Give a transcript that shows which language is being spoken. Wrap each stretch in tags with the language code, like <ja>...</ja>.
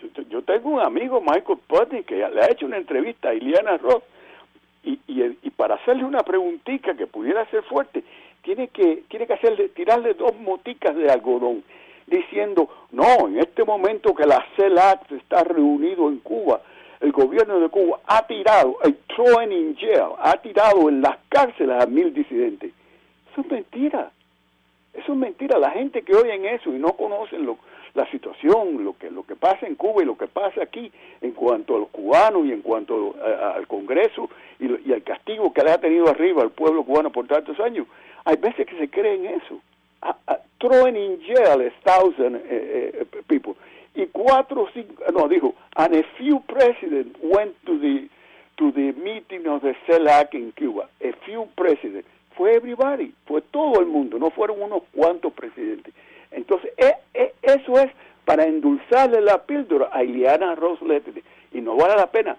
<es>Yo tengo un amigo, Michael Putney, que le ha hecho una entrevista a Ileana Ross, y para hacerle una preguntita que pudiera ser fuerte, tiene que tirarle 2 moticas de algodón, diciendo, no, en este momento que la CELAC está reunido en Cuba, el gobierno de Cuba ha tirado,</es> <en>thrown in jail,</en> <es>ha tirado en las cárceles a 1,000 disidentes. Eso es mentira. Eso es mentira. La gente que oyen eso y no conocen la situación, lo que pasa en Cuba y lo que pasa aquí en cuanto a los cubanos y en cuanto al Congreso y al castigo que le ha tenido arriba al pueblo cubano por tantos años, hay veces que se creen eso.</es> <en>Throwing in jail 1,000 people.</en> <es>Y 4 o 5, no, dijo,</es> <en>and a few presidents went to the meeting of the CELAC in Cuba. A few presidents.</en> <es>Fue everybody, fue todo el mundo, no fueron unos cuantos presidentes. Entonces, eso es para endulzarle la píldora a Ileana Ross Letty, y no vale la pena.</es>